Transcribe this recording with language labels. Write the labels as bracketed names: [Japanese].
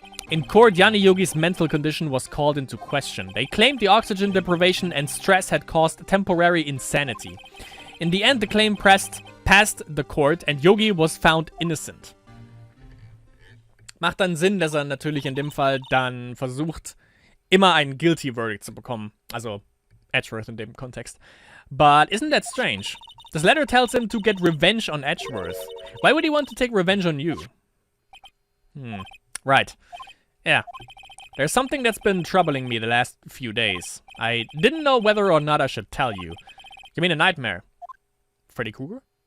[English] In court, Yanni Yogi's mental condition was called into question. They claimed the oxygen deprivation and stress had caused temporary insanity. In the end, the claim passed the court and Yogi was found innocent. [German] Macht dann Sinn, dass er natürlich in dem Fall dann versucht, immer einen [English] guilty verdict [German] zu bekommen. Also, Edgeworth in dem Kontext. [English] But isn't that strange? This letter tells him to get revenge on Edgeworth. Why would he want to take revenge on you? Right. Yeah. There's something that's been troubling me the last few days. I didn't know whether or not I should tell you. You mean a nightmare? Freddy Krueger?